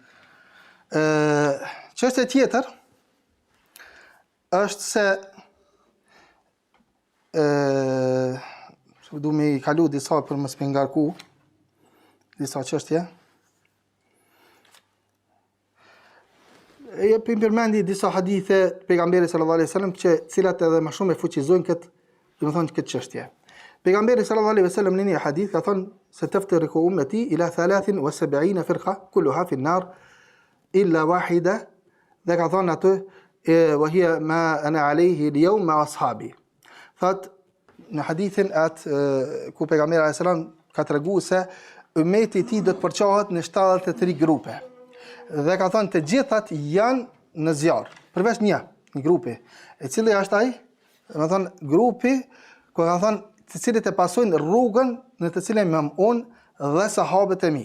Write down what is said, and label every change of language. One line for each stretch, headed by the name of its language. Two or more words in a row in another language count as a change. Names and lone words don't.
Albanian: Çështja tjetër është se du me i kalu disa për mos me ngarku disa çështje. E përmendi disa hadithe të pejgamberit
Arabic: صلى الله عليه وسلم
Albanian: që cilat edhe më shumë e fuqizojnë këtë, domethënë këtë çështje.
Arabic: Pejgamberi صلى الله عليه وسلم
Albanian: në një hadith ka thënë se
Arabic: تفترق أمتي إلى 73 فرقة كلها في النار إلا واحدة,
Albanian: dhe ka thënë atë
Arabic: وهي ما أنا عليه اليوم مع أصحابي.
Albanian: Thot në hadithin ku pejgamberi
Arabic: صلى الله عليه وسلم
Albanian: ka treguar se ummeti i tij do të përçohet në 73 grupe. Dhe ka thënë të gjithat janë në zjarr, përveç një grupi, e cili është ai? Domethënë grupi ku ka thënë të cilët e pasojnë rrugën në të cilën jam unë dhe sahabët e mi.